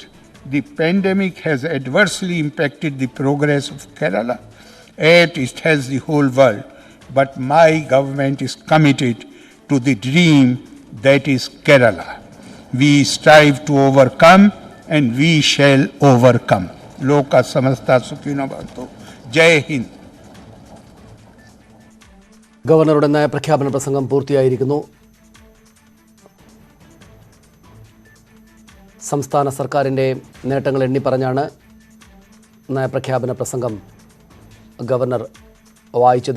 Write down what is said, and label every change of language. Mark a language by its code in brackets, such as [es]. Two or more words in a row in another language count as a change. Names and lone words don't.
[en] The pandemic has adversely impacted the progress of Kerala, as it has the whole world. But my government is committed to the dream that is Kerala. We strive to overcome and we shall overcome. [sa] लोका समस्ता सुखिनो भवन्तु. [hi] जय हिन्द. [ml] ഗവർണറുടെ നയപ്രഖ്യാപന പ്രസംഗം പൂർത്തിയായിരിക്കുന്നു. സംസ്ഥാന സർക്കാരിൻ്റെ നേട്ടങ്ങൾ എണ്ണിപ്പറഞ്ഞാണ് നയപ്രഖ്യാപന പ്രസംഗം ഗവർണർ വായിച്ചത്.